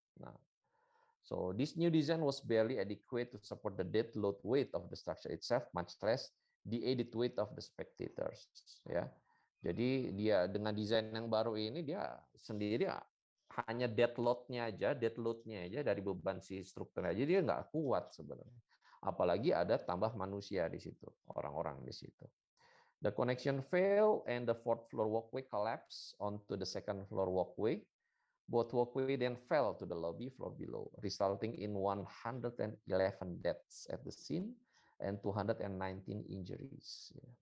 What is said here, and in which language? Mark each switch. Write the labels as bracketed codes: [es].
[en] Nah, so this new design was barely adequate to support the dead load weight of the structure itself, much less the added weight of the spectators. [id] Ya, jadi dia dengan desain yang baru ini dia sendiri hanya dead loadnya aja dari beban si strukturnya aja dia nggak kuat sebenarnya. Apalagi ada tambah manusia di situ, orang-orang di situ. [en] The connection failed and the fourth floor walkway collapsed onto the second floor walkway. Both walkway then fell to the lobby floor below, resulting in 111 deaths at the scene and 219 injuries.